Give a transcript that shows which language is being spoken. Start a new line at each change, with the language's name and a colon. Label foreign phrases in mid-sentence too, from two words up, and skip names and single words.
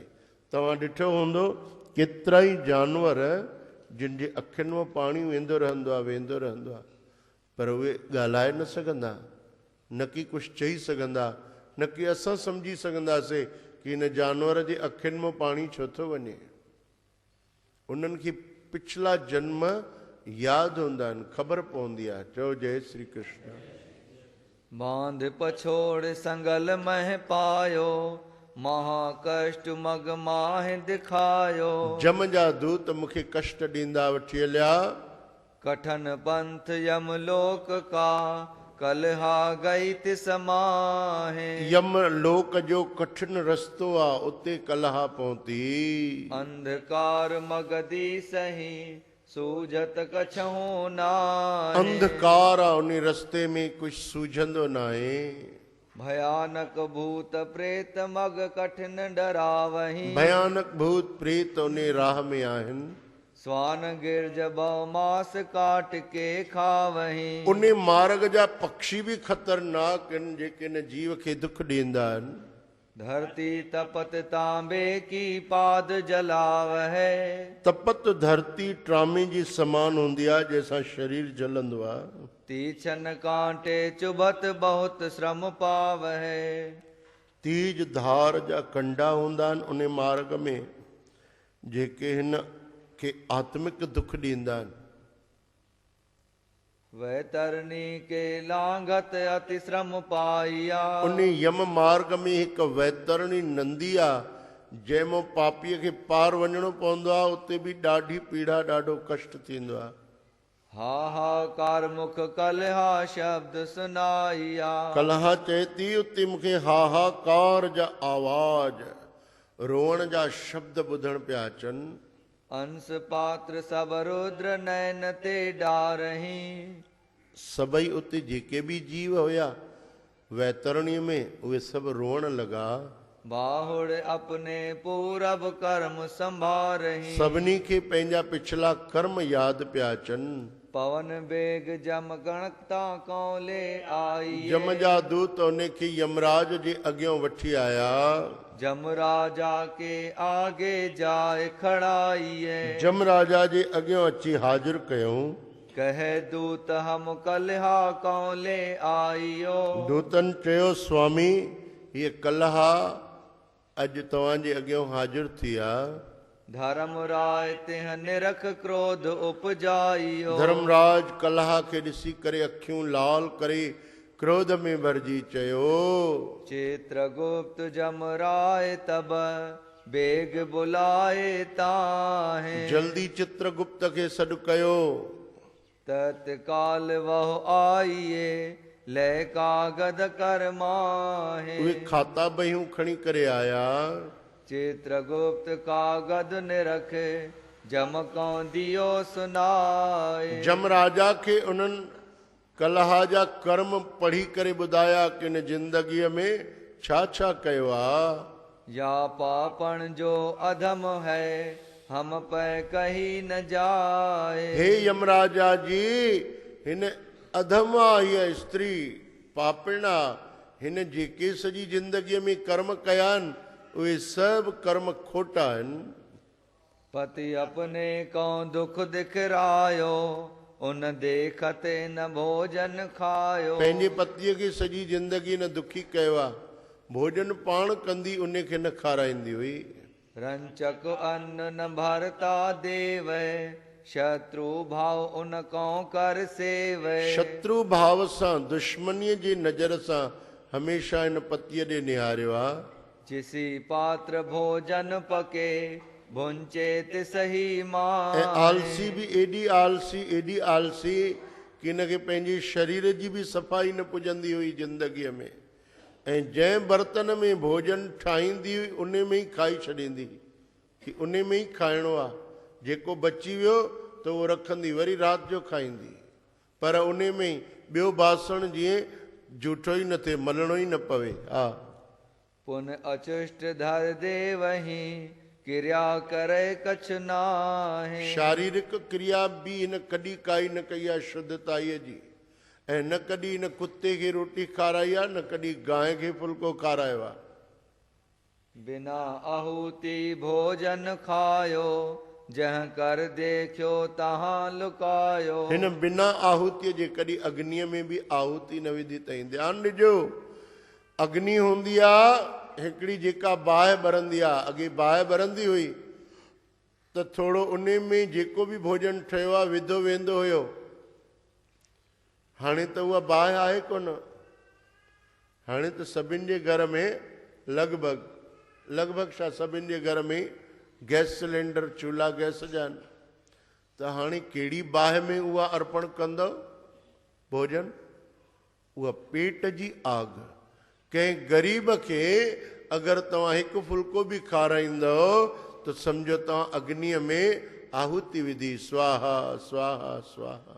Sindhi: तव्हां ॾिठो हूंदो केतिरा ई जानवर जिन जे अखियुनि मां पाणी वेंदो रहंदो आहे, पर उहे ॻाल्हाए न सघंदा, न कि कुझु चई सघंदा, न कि असां सम्झी सघंदासीं कि हिन जानवर जे अखियुनि मां पाणी छो थो वञे। उन्हनि खे पिछला जन्म यादि हूंदा आहिनि, ख़बर पवंदी आहे। चओ जय श्री कृष्ण।
Hindi: बांध पछोड़ संगल मह पायो, महाकष्ट मग माह दिखायो।
Sindhi: जम जा दूत मूंखे कष्ट ॾींदा वठी हलिया,
Hindi: कठन पंथ यमलोक का, कलहा गई तिस माहे।
Sindhi: यम लोक जो कठिन रस्तो आहे, उते कलहा पहुती।
Hindi: अंधकार मगदी सही, सूझत कछहु नाहे।
Sindhi: अंधकार आहे, उन रस्ते में कुछ सूझंदो न आहे।
Hindi: भयानक भूत प्रेत मग कठिन डरावही।
Sindhi: भयानक भूत प्रेत उन राह में आहिनि।
Hindi: स्वान गिरज मास काट के खावही।
Sindhi: उन मार्ग जा पक्षी भी ख़तरनाक आहिनि, जेके इन जीव खे दुख ॾींदा आहिनि।
Hindi: धरती तपत तांबे की पाद जलावहे।
Sindhi: तपत धरती ट्रामे जी समान हूंदी आहे, जंहिंसां शरीर जलंदो आहे।
Hindi: तीछन कांटे चुभत बहुत श्रम पावहे।
Sindhi: तीज धार जा कंडा हूंदा आहिनि उन मार्ग में, जेके हिन खे आत्मिक दुख ॾींदा आहिनि।
Hindi: वैतरणी के लांघत अति श्रम पाइया।
Sindhi: उन यम मार्ग में हिकु वैतरणी नंदी आहे, जंहिंमां पापीअ खे पार वञणो पवंदो आहे, उते बि ॾाढी पीड़ा, ॾाढो कष्ट थींदो आहे।
Hindi: हाहाकार मुख कलहा शब्द सुनाइया।
Sindhi: कलहा चए थी, उते मूंखे हाहाकार जा आवाज, रोअण जा शब्द ॿुधण पिया अचनि।
Hindi: अंश पात्र सब रुद्र नैन ते डारही।
Sindhi: सभई उते जेके भी जीव हुया वैतरणीअ में, उहे सभु रोअण लॻा।
Hindi: बाहुड़ अपने पूरब कर्म संभारही।
Sindhi: सभिनी खे पंहिंजा पिछला कर्म यादि पिया अचनि।
Hindi: पवन बेग जम गणकता कौले आई।
Sindhi: जम जा दूत उनखे यमराज जे अॻियां वठी आया।
Hindi: जमराजा के आगे जाए खड़ाइए।
Sindhi: जमराजा जे अॻियां अची हाज़िर कयूं।
Hindi: कहे दूत हम कलहा कौले आइयो।
Sindhi: दूतन चयो, स्वामी ये कलहा अॼु तव्हांजे अॻियां हाज़िर थी आहे।
Hindi: धर्मराज तिह निरख क्रोध उपजाइयो।
Sindhi: धर्मराज कलहा खे ॾिसी करे अखियूं लाल करे क्रोध में भरजी चयो,
Hindi: चित्रगुप्त जमराय तब बेग बुलाए ताहे।
Sindhi: जल्दी चित्रगुप्त खे सॾु कयो।
Hindi: तत्काल वह आइए ले कागद कर माहे।
Sindhi: उहे खाता बहियूं खणी करे आया।
Hindi: चित्रगुप्त कागद निरख जमको दियो सुनाए।
Sindhi: जमराजा खे उन्हनि कलहा जा कर्म पढ़ी करे ॿुधाया कि इन ज़िंदगीअ में छा छा कयो आहे।
Hindi: या पापण जो अधम है हम पे कही न जाए।
Sindhi: हे यमराजा जी, हिन अधम आहे हीअ स्त्री, पापिणा। हिन जेके सॼी ज़िंदगीअ में कर्म कया आहिनि, उहे सभु कर्म खोटा आहिनि।
Hindi: पति अपने को दुख दिखरायो, उन देखते न भोजन खायो।
Sindhi: पंहिंजे पतीअ खे सॼी ज़िंदगी न दुखी कयो आहे, भोजन पाण कंदी, उन खे न खाराईंदी हुई।
Hindi: रंचक अन्न न भरता देव, शत्रु भाव उन को कर सेव।
Sindhi: शत्रु भाव सां, दुश्मनीअ जी नज़र सां हमेशह इन पतीअ ॾे निहारियो आहे।
Hindi: जिसी पात्र भोजन पके भुंचे तिसही मां।
Sindhi: ऐं आलसी बि एॾी आलसी कि हिन खे पंहिंजे शरीर जी बि सफ़ाई न पुॼंदी हुई ज़िंदगीअ में। ऐं जंहिं बर्तन में भोजन ठाहींदी हुई, उन में ई खाई छॾींदी कि उन में ई खाइणो आहे। जेको बची वियो त उहो रखंदी, वरी राति जो खाईंदी, पर उन में ई ॿियो बासण जीअं जूठो ई न थिए, मलणो ई न पवे। हा,
Hindi: पुन अचुष्ट धर दे वही किरिया करे कछ नाहे।
Sindhi: शारीरिक क्रिया भी इन कॾहिं काई न कई आहे शुद्धताईअ जी, ऐं न कॾहिं इन कुते खे रोटी खाराई आहे, न कॾहिं गांइ खे फुल्को खारायो आहे।
Hindi: बिना आहुति भोजन खायो, जह कर देखियो तहां लुकायो।
Sindhi: हिन बिना आहुतीअ जे कॾहिं अग्नीअ में बि आहुति न विधी अथई। ध्यानु ॾिजो, अग्नि हूंदी आहे हिकिड़ी जेका बाहि ॿरंदी आहे। अॻे बाहि ॿरंदी हुई त थोरो उन में जेको बि भोजन ठहियो आहे विधो वेंदो हुयो। हाणे त उहा बाहि आहे कोन। हाणे त सभिनि जे घर में लॻभॻि छा सभिनि जे घर में गैस सिलेंडर चूल्हा गैस जा आहिनि। त हाणे कहिड़ी बाहि में उहा अर्पण कंदव भोजन? उहा पेट जी आग। कंहिं ग़रीब खे अगरि तव्हां हिकु फुल्को बि खाराईंदव त सम्झो तव्हां अग्नीअ में आहुति विधी,
Sanskrit: स्वाहा स्वाहा स्वाहा।